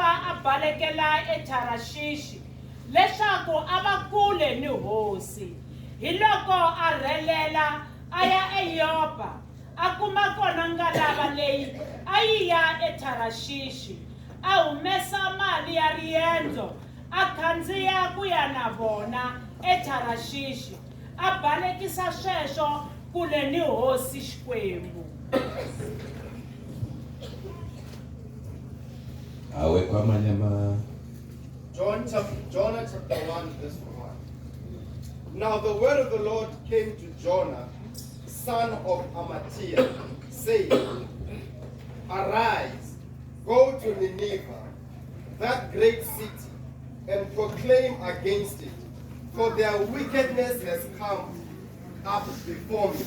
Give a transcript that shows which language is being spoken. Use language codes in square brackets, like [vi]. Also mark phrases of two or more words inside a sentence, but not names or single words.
[ts] abalekela eTarashishi leswaku abakule ni hosi hiloko arhelela aya eYopa akuma kona ngalava leyi ayiya eTarashishi a humesa mali ya riendzo akhandziya ku ya na vona eTarashishi a balekisa sweswo kule ni hosi Xikwembu. [zu] Awe kwamanye ama [en] Jonah chapter 1 verse 1. Now the word of the Lord came to Jonah, son of Amittai, saying, Arise, go to Nineveh, that great city, and proclaim against it, for their wickedness has come up before me.